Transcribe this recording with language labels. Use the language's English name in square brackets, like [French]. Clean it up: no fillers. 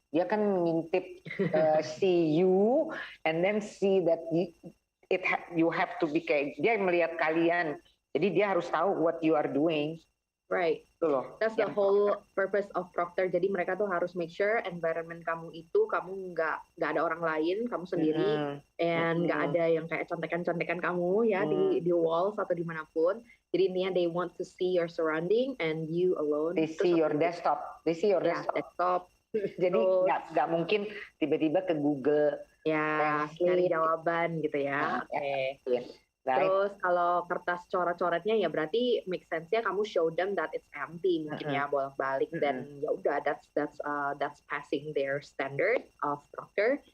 [Indonesian] Dia kan ngintip [English] see you and then see that you have to be [Indonesian] kayak, dia melihat kalian, jadi dia harus tahu [English] what you are doing. Right. That's the whole purpose of proctor. [Indonesian] Jadi mereka tuh harus [English] make sure [Indonesian] environment kamu itu kamu nggak ada orang lain, kamu sendiri, and nggak ada yang kayak contekan-contekan kamu ya di walls atau dimanapun. Jadi intinya [English] they want to see your surrounding and you alone. They see your desktop. Desktop. [Indonesian] Jadi nggak mungkin tiba-tiba ke Google. Ya, cari jawaban gitu ya. Oke. [English] Okay. Right. [Indonesian] Terus kalau kertas coret-coretnya ya berarti make sense-nya kamu [English] show them that it's empty [Indonesian] mungkin ya, bolak-balik, dan ya udah [English] that's passing their standard of proctor.